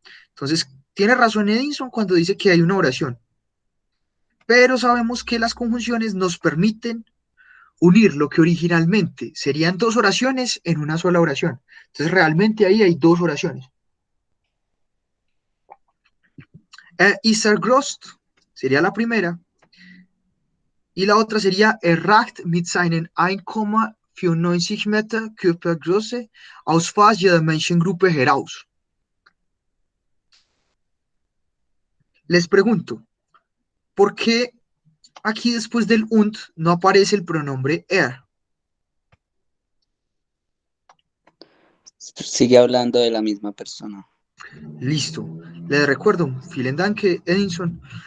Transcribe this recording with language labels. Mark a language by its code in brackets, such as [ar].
[es] Entonces, tiene razón Edison cuando dice que hay una oración, pero sabemos que las conjunciones nos permiten unir lo que originalmente serían dos oraciones en una sola oración. Entonces, realmente ahí hay dos oraciones. [de] Ist groß [es] sería la primera, y la otra sería [de] erreicht mit seinen 1,94 Meter Körpergröße aus fast jeder Menschengruppe heraus. [es] Les pregunto, ¿por qué aquí después del und no aparece el pronombre er? Sigue hablando de la misma persona. Listo. Les recuerdo, [de] vielen Dank, [es] Edison.